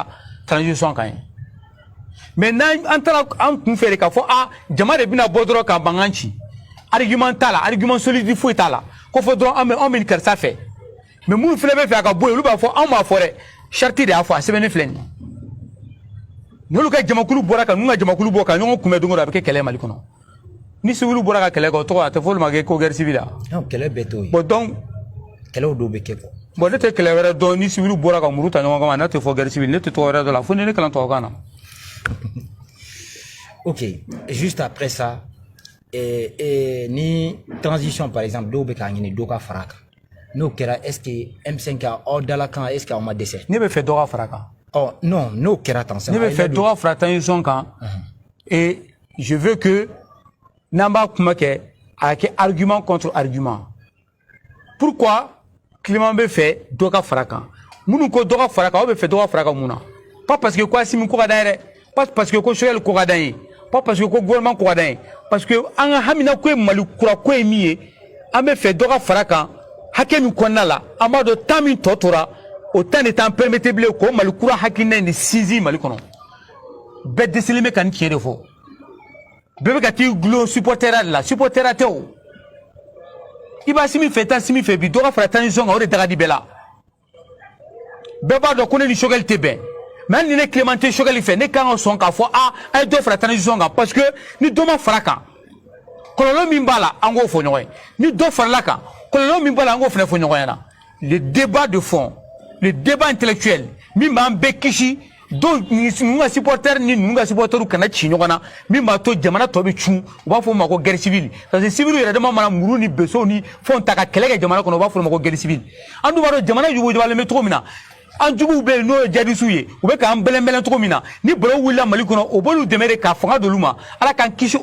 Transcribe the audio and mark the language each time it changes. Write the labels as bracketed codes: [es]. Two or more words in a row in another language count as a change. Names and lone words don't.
[bm] transition kan ye mais n'an taara an kun fɛ de k'a fɔ jama de bɛna bɔ dɔrɔn ka mankan ci argument t'a la [fr] argument solide [bm] foyi t'a la ko fɔ dɔrɔn an bɛ nin karisa fɛ mais minnu fana bɛ fɛ a ka bɔ yen olu b'a fɔ anw m'a fɔ dɛ charte de y'a fɔ a sɛbɛnnen filɛ nin ye n'olu ka jamakulu bɔra ka ninnu ka jamakulu bɔ ka ɲɔgɔn kunbɛn don o don a bɛ kɛ kɛlɛ Mali kɔnɔ ni civil bɔra ka kɛlɛ kɛ o tɔgɔ a tɛ fɔ olu ma ko [fr] guerre civile [bm] non kɛlɛ bɛɛ t'o ye [fr] bon donc [bm] kɛlɛw dɔw bɛ kɛ quoi bon ne tɛ kɛlɛ wɛrɛ dɔn ni civil bɔra ka muru ta ɲɔgɔn kama ne tɛ fɔ [fr] guerre civile [bm] ne tɛ tɔgɔ wɛrɛ dɔn la fo ni ne kalan tubabukan na [fr] ok juste après ça [bm] ni transition [fr] par exemple [bm] dɔw bɛ k'a ɲini dɔw ka fara a kan n'o kɛra [fr] est ce que [bm] M5 aw dala kan [fr] est ce que [bm] aw ma dɛsɛ ne bɛ fɛ dɔ ka fara a kan non n'o kɛra tan ne bɛ fɛ dɔ ka fara transition kan [fr] et je veux que [bm] n'an b'a kuma kɛ a kɛ [fr] argument contre argument pourquoi [bm] Clément bɛ fɛ dɔ ka fara a kan minnu ko dɔ ka fara a kan aw bɛ fɛ dɔ ka fara a kan mun na [fr] pas parce que [bm] ko Assimi ko ka d'an ye dɛ [fr] pas parce que [bm] ko Choguel ko ka d'an ye [fr] pas parce que [bm] ko gouvernement ko ka d'an ye [fr] parce que [bm] an ka hamina ko ye Mali kura ko ye min ye an bɛ fɛ dɔ ka fara a kan hakɛ min kɔnɔna la an b'a dɔn temps min tɔ tora o temps de t'an permettre bilen ko Mali kura hakilina in de sinsin Mali kɔnɔ bɛɛ dɛsɛlen bɛ ka nin tiɲɛ de fɔ bɛɛ bɛ ka t'i gulon supportera de la supportera tɛ o i b'a Assimi fɛ taa Assimi fɛ bi dɔ ka fara transition kan o de daga di bɛɛ la bɛɛ b'a dɔn ko ne ni Choguel tɛ bɛn mais hali ni ne Clément tɛ Choguel fɛ ne kan ka sɔn k'a fɔ a ye dɔ fara transition kan [fr] parce que [bm] ni dɔ ma fara kan kɔlɔlɔ min b'a la an k'o fɔ ɲɔgɔn ye ni dɔ farala kan kɔlɔlɔ min b'a la an k'o fana fɔ ɲɔgɔn ɲɛna [fr] le débat de fond le débat intellectuel [bm] min b'an bɛɛ kisi dɔw ninnu ka supporter ni ninnu ka supporter kana ci ɲɔgɔn na min b'a to jamana tɔ bɛ cun u b'a fɔ o ma ko [fr] guerre civile parce que [bm] civil yɛrɛ dama mana muru ni besow ni fɛnw ta ka kɛlɛ kɛ jamana kɔnɔ u b'a fɔ o ma ko [fr] guerre civile [bm] an dun b'a dɔn jamana jugujugalen bɛ cogo min na an juguw bɛ yen n'o ye jadisiw ye u bɛ k'an bɛlɛnbɛlɛn cogo min na ni balo wulila Mali kɔnɔ o b'olu dɛmɛ de ka fanga d'olu ma Ala k'an kisi